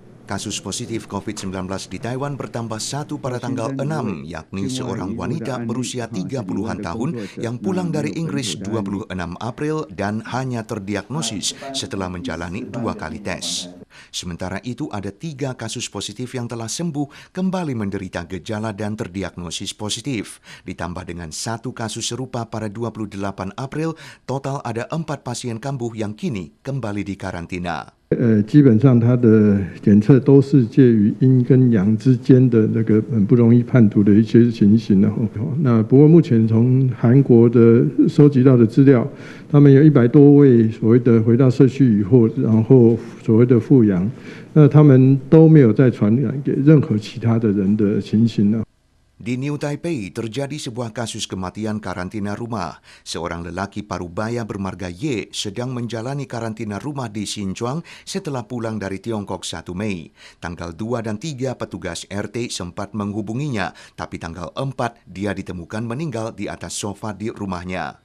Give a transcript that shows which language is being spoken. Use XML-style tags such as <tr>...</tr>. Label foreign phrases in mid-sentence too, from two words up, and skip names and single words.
<id>kasus positif COVID-19 di Taiwan bertambah satu pada tanggal 6, yakni seorang wanita berusia 30-an tahun yang pulang dari Inggris 26 April dan hanya terdiagnosis setelah menjalani 2 kali tes. Sementara itu ada 3 kasus positif yang telah sembuh kembali menderita gejala dan terdiagnosis positif. Ditambah dengan 1 kasus serupa pada 28 April, total ada 4 pasien kambuh yang kini kembali di karantina.</id> <zh>基本上它的检测都是介于阴跟阳之间的那个很不容易判读的一些情形。那不过目前从韩国的收集到的资料，他们有100多位所谓的回到社区以后，然后所谓的复阳，那他们都没有再传染给任何其他的人的情形呢。</zh> <id>Di New Taipei terjadi sebuah kasus kematian karantina rumah. Seorang lelaki parubaya bermarga Y sedang menjalani karantina rumah di Xinjiang setelah pulang dari Tiongkok 1 Mei. Tanggal 2 dan 3 petugas RT sempat menghubunginya, tapi tanggal 4 dia ditemukan meninggal di atas sofa di rumahnya.</id>